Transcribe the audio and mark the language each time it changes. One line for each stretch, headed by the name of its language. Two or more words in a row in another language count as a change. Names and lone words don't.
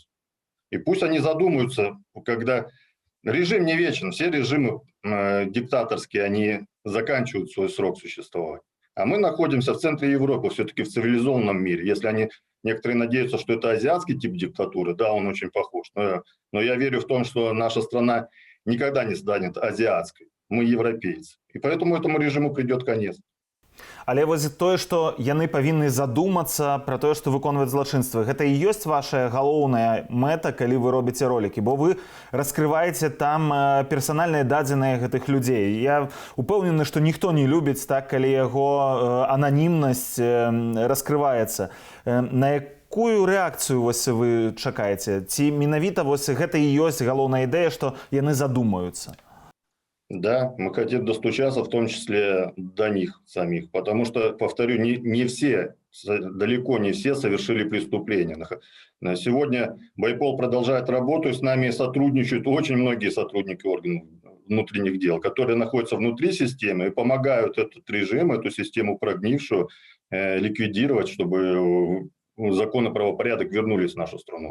Russian: И пусть они задумаются, когда режим не вечен, все режимы диктаторские, они заканчивают свой срок существования. А мы находимся в центре Европы, все-таки в цивилизованном мире. Если они, некоторые надеются, что это азиатский тип диктатуры, да, он очень похож. Но я верю в том, что наша страна никогда не станет азиатской. Мы европейцы. И поэтому этому режиму придет конец.
Belarusian: Але вось тое, што яны павінны задумацца пра тое, што выконваюць злачынствы. Гэта і ёсць ваша галоўная мэта, калі вы робіце ролікі, бо вы раскрываеце там персанальныя дадзеныя гэтых людзей. Я упэўнены, што ніхто не любіць так, калі яго ананімнасць раскрываецца. На якую рэакцыю вось вы чакаеце? Ці менавіта вось гэта і ёсць галоўная ідэя, што яны задумаюцца?
Russian: Да, мы хотим достучаться, в том числе до них самих, потому что, повторю, не все, далеко не все совершили преступления. Сегодня Байпол продолжает работу, и с нами сотрудничают очень многие сотрудники органов внутренних дел, которые находятся внутри системы и помогают этот режим, эту систему прогнившую, ликвидировать, чтобы закон и правопорядок вернулись в нашу страну.